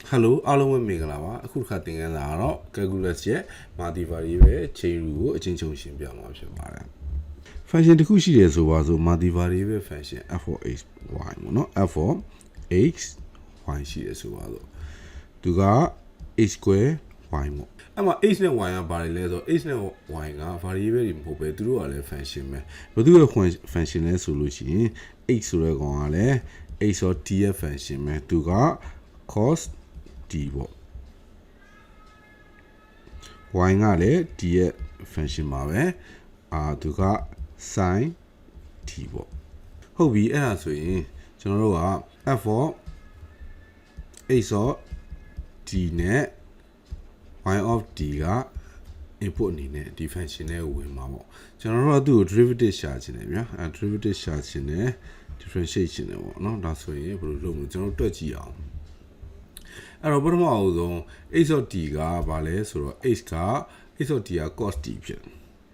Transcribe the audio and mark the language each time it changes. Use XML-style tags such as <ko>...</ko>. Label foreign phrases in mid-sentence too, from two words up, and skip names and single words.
<my>Hello အားလုံးပဲမင်္ဂလာပါအခုတစ်ခါသင်ခန်းစာကတော့ calculus ရဲ့</my> <en>multivariable chain rule</en> <my>ကိုအချင်းချင်းရှင်းပြမှာဖြစ်ပါတယ် function တစ်ခုရှိတယ်ဆိုပါစို့</my> <en>multivariable function f of x y</en> <my>ပေါ့နော်</my> <en>f of x y</en> <my>ရှိတယ်ဆိုပါစို့သူက</my> <en>x square y</en> <my>ပေါ့အဲ့မှာ x နဲ့ y ကဘာတွေလဲဆိုတော့ x နဲ့ y က variable တွေမဟုတ်ပဲသူတို့ကလည်း function ပဲဘယ်သူရဲ့ function လဲဆိုလို့ရှိရင် x ဆိုတဲ့ကောင်ကလည်း</my> <en>x of t</en> <my>ရဲ့ function ပဲသူက</my> <en>cos t</en> <my>ပေါ့ y ကလည်း t ရဲ့ function ပါပဲသူက</my> <en>sin t</en> <my>ပေါ့ဟုတ်ပြီအဲ့ဒါဆိုရင်ကျွန်တော်တို့က f</my> <en>of x of t</en> <my>နဲ့</my> <en>y of t</en> <my>က input အနေနဲ့ဒီ function နဲ့ဝင်မှာပေါ့ကျွန်တော်တို့ကသူ့ကို derivative ရှာချင်တယ်ဗျာderivative ရှာချင်တယ် differentiate ချင်တယ်ပေါ့နော်ဒါဆိုရင်ဘယ်လိုလုပ်မလဲကျွန်တော်တို့တွက်ကြည့်အောင်အဲ့တော့ပထမအဆုံး</my> <en>x of t</en> <my>ကဘာလဲဆိုတော့</my> <en>x of t</en> <my>က</my> <en>cos t</en> <my>ဖြစ်တယ်</my>